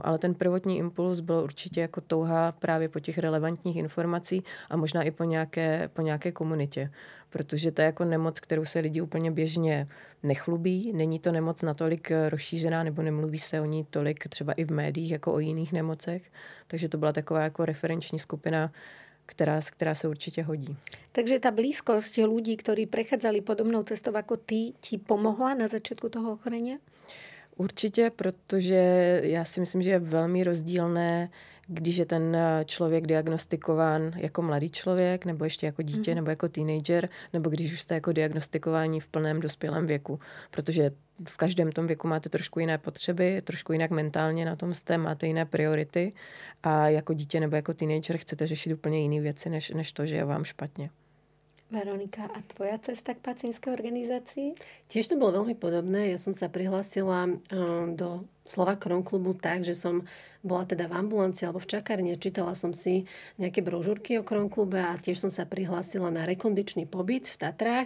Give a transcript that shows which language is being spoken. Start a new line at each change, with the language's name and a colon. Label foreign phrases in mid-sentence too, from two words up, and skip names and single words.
Czech: Ale ten prvotní impuls byl určitě jako touha právě po těch relevantních informací a možná i po nějaké komunitě. Protože to je jako nemoc, kterou se lidi úplně běžně nechlubí. Není to nemoc natolik rozšířená nebo nemluví se o ní tolik třeba i v médiích jako o jiných nemocech. Takže to byla taková jako referenční skupina, která se určitě hodí.
Slovak: Takže tá blízkosť ľudí, ktorí prechádzali podobnou cestou ako ty, ti pomohla na začiatku toho ochorenia?
Czech: Určitě, protože já si myslím, že je velmi rozdílné, když je ten člověk diagnostikován jako mladý člověk, nebo ještě jako dítě, nebo jako teenager, nebo když už jste jako diagnostikováni v plném dospělém věku. Protože v každém tom věku máte trošku jiné potřeby, trošku jinak mentálně na tom jste, máte jiné priority a jako dítě nebo jako teenager chcete řešit úplně jiné věci, než to, že je vám špatně.
Slovak: Veronika, a tvoja cesta k pacientskej organizácii? Tiež to bolo veľmi podobné. Ja som sa prihlásila do Slova Crohn klubu tak, že som bola teda v ambulancii alebo v čakárni, čítala som si nejaké brožúrky o Crohn klube a tiež som sa prihlásila na rekondičný pobyt v Tatrách.